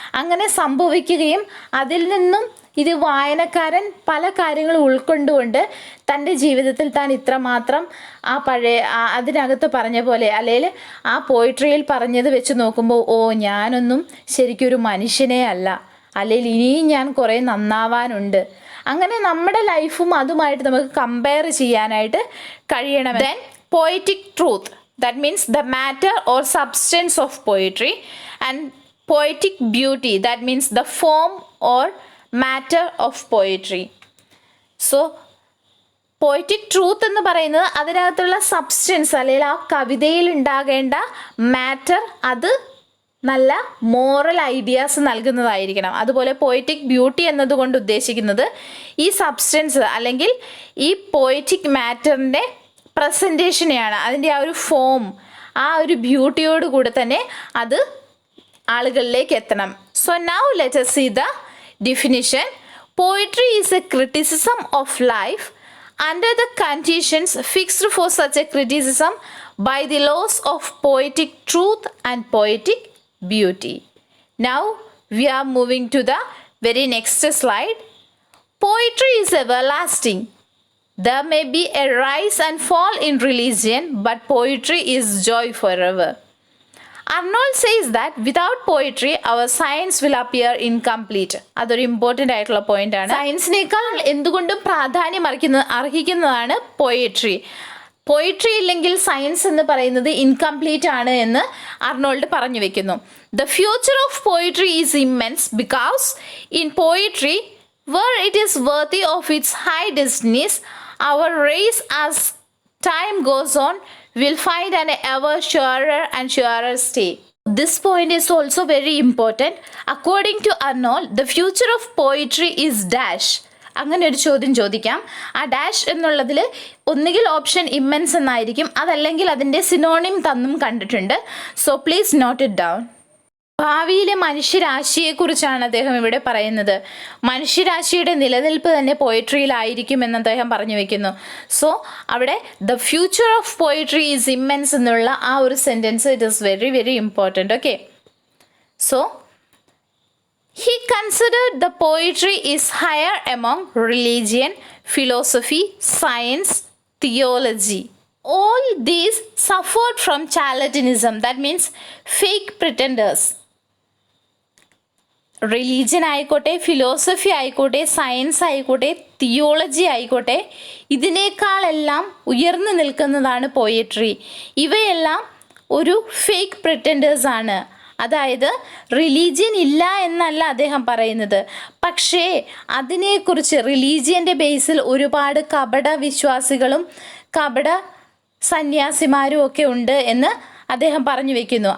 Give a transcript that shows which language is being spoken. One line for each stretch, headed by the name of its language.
Malayalam: അങ്ങനെ സംഭവിക്കുകയും അതിൽ നിന്നും ഇത് വായനക്കാരൻ പല കാര്യങ്ങളും ഉൾക്കൊണ്ടുകൊണ്ട് തൻ്റെ ജീവിതത്തിൽ താൻ ഇത്രമാത്രം ആ പഴയ അതിനകത്ത് പറഞ്ഞ പോലെ അല്ലെങ്കിൽ ആ പോയിട്രിയിൽ പറഞ്ഞത് വെച്ച് നോക്കുമ്പോൾ ഞാനൊന്നും ശരിക്കൊരു മനുഷ്യനേ അല്ല, അല്ലെങ്കിൽ ഇനിയും ഞാൻ കുറേ നന്നാവാനുണ്ട്, അങ്ങനെ നമ്മുടെ ലൈഫും അതുമായിട്ട് നമുക്ക് കമ്പയർ ചെയ്യാനായിട്ട് കഴിയണം.
English: Then poetic truth, that means the matter or substance of poetry, and poetic beauty, that means the form or matter of poetry.
Malayalam: So poetic truth എന്ന് പറയുന്നത് അതിനകത്തുള്ള സബ്സ്റ്റൻസ് അല്ലെങ്കിൽ ആ കവിതയിൽ ഉണ്ടാകേണ്ട മാറ്റർ അത് നല്ല മോറൽ ഐഡിയാസ് നൽകുന്നതായിരിക്കണം. അതുപോലെ പോയറ്റിക് ബ്യൂട്ടി എന്നതുകൊണ്ട് ഉദ്ദേശിക്കുന്നത് ഈ സബ്സ്റ്റൻസ് അല്ലെങ്കിൽ ഈ പോയറ്റിക് മാറ്ററിൻ്റെ പ്രസൻറ്റേഷനെയാണ്, അതിൻ്റെ ആ ഒരു ഫോം, ആ ഒരു ബ്യൂട്ടിയോട് കൂടെ തന്നെ അത് ആളുകളിലേക്ക് എത്തണം.
English: So now let us see the definition. Poetry is a criticism of life under the conditions fixed for such a criticism by the laws of poetic truth and poetic beauty. Now we are moving to the very next slide. Poetry is everlasting. There may be a rise and fall in religion, but poetry is joy forever. Arnold says that without poetry, our science will appear incomplete.
Malayalam: അതൊരു important ആയിട്ടുള്ള point ആണ്. സയൻസിനേക്കാൾ എന്തുകൊണ്ടും പ്രാധാന്യം അർഹിക്കുന്നതാണ് poetry. Poetry ഇല്ലെങ്കിൽ science എന്ന് പറയുന്നത് incomplete ആണ് എന്ന് അർണോൾഡ് പറഞ്ഞു വെക്കുന്നു.
English: The future of poetry is immense because in poetry where it is worthy of its high destinies, our race as time goes on will find an ever surer and surer stay. This point is also very important. According to Arnold, the future of poetry is dash.
Malayalam: അങ്ങനെ ഒരു ചോദ്യം ചോദിക്കാം. ആ dash എന്നുള്ളതിൽ ഒന്നുകിൽ option immense എന്നായിരിക്കും, അതല്ലെങ്കിൽ അതിൻ്റെ സിനോണിം തന്നും കണ്ടിട്ടുണ്ട്.
English: So please note it down.
Malayalam: ഭാവിയിലെ മനുഷ്യരാശിയെക്കുറിച്ചാണ് അദ്ദേഹം ഇവിടെ പറയുന്നത്. മനുഷ്യരാശിയുടെ നിലനിൽപ്പ് തന്നെ പോയട്രിയിലായിരിക്കും എന്ന് അദ്ദേഹം പറഞ്ഞു വെക്കുന്നു.
English: so അവിടെ the future of poetry is immense
Malayalam: എന്നുള്ള ആ ഒരു
English: Sentence it is very very important. Okay, so he considered the poetry is higher among religion, philosophy, science, theology. All these suffered from charlatanism, that means fake pretenders.
Malayalam: Religion ആയിക്കോട്ടെ, philosophy ആയിക്കോട്ടെ, science ആയിക്കോട്ടെ, theology ആയിക്കോട്ടെ, ഇതിനേക്കാളെല്ലാം ഉയർന്നു നിൽക്കുന്നതാണ് poetry. ഇവയെല്ലാം ഒരു fake പ്രിറ്റൻഡേഴ്സ് ആണ്. അതായത് റിലീജിയൻ ഇല്ല എന്നല്ല അദ്ദേഹം പറയുന്നത്, പക്ഷേ അതിനെക്കുറിച്ച് റിലീജിയൻ്റെ ബേസിൽ ഒരുപാട് കപട വിശ്വാസികളും കപട സന്യാസിമാരും ഒക്കെ ഉണ്ട് എന്ന് അദ്ദേഹം പറഞ്ഞു വെക്കുന്നു.